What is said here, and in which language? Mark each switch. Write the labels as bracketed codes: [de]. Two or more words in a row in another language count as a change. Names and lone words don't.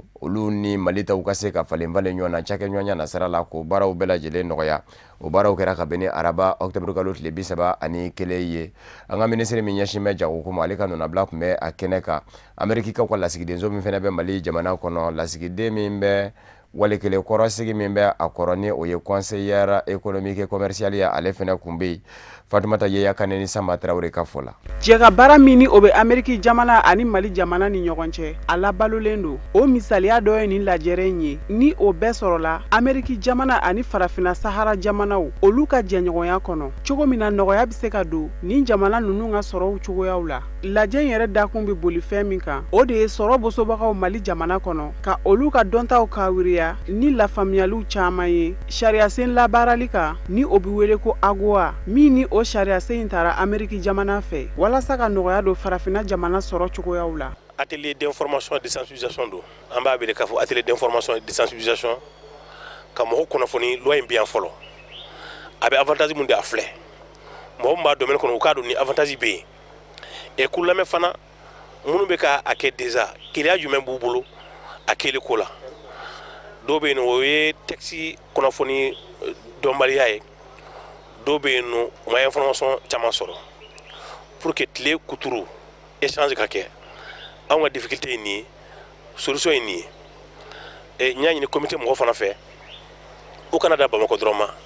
[bm] olu ni Mali taw ka se ka falen ɲɔgɔn na cakɛ ɲɔgɔnya nasara la ko baaraw bɛɛ lajɛlen nɔgɔya o baaraw kɛra ka bɛn ni araba octobre kalo tile 31 ye an ka ministre min ɲɛsin bɛ jago ko ma ale ka nɔnabila tun bɛ a kɛnɛ kan Amerikikaw ka lasigidenso min fana bɛ Mali jamana kɔnɔ lasigiden min bɛ wale kelen kɔrɔsigi min bɛ a kɔrɔ ni o ye [fr] conseillère économique et commerciale [bm] ye ale fana kun bɛ yen Fatumata Yeya Kane ni Samba Traoré ka fɔ la jɛka baara min ni o bɛ Ameriki jamana ani Mali jamana ni ɲɔgɔn cɛ a labalolen don o misaliya dɔ ye nin lajɛrɛ in ye ni o bɛɛ sɔrɔla Ameriki jamana ani farafina Sahara jamanaw olu ka jɛɲɔgɔnya kɔnɔ cogo min na nɔgɔya bɛ se ka don nin jamana ninnu ka sɔrɔw cogoyaw la lajɛ in yɛrɛ dakun bɛ boli fɛn min kan o de ye sɔrɔ bosobagaw Mali jamana kɔnɔ ka olu ka dɔntaw kawiriya ni lafaamuyaliw caman ye sariya sen labaarali kan ni o bɛ wele ko Agowa min ni o sariya sen taara Ameriki jamana fɛ walasa ka nɔgɔya don farafina jamana sɔrɔ cogoyaw la. [fr] Atelier d'information et de sensibilisation [bm] do an b'a wele k'a fɔ [fr] atelier d'information et de sensibilisation [bm] ka mɔgɔw kunnafoni loi in bi yan fɔlɔ a bɛ avantage mun de a filɛ mɔgɔ min b'a domaine kɔnɔ u k'a dɔn ni avantage bɛ yen et k'u lamɛn fana minnu bɛ ka a kɛ déjà keleya jumɛn b'u bolo a kɛli ko la dɔw bɛ yen nɔ o ye texte kunnafoni dɔnbaliya ye dɔw bɛ yen nɔ u ma information caman sɔrɔ [fr] pour que [bm] tile kuturu échange ka kɛ anw ka difficulté ye nin ye solution ye nin ye n y'a ɲini comité mɔgɔ fana fɛ u kana da Bamakɔ dɔrɔn ma